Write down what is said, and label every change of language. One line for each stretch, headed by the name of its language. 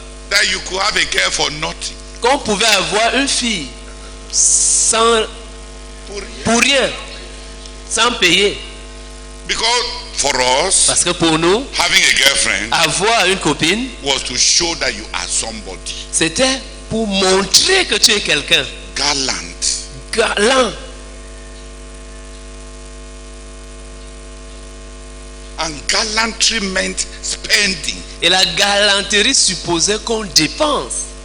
English: that you could have a girl for nothing.
French: qu'on pouvait avoir une fille sans, pour rien, sans payer.
English: Because for us,
French: Parce que pour nous,
English: having a girlfriend
French: avoir une copine,
English: was to show that you are somebody.
French: c'était pour montrer que tu es quelqu'un.
English: Gallant.
French: Galant.
English: And gallantry meant spending.
French: Et la galanterie supposait qu'on dépense.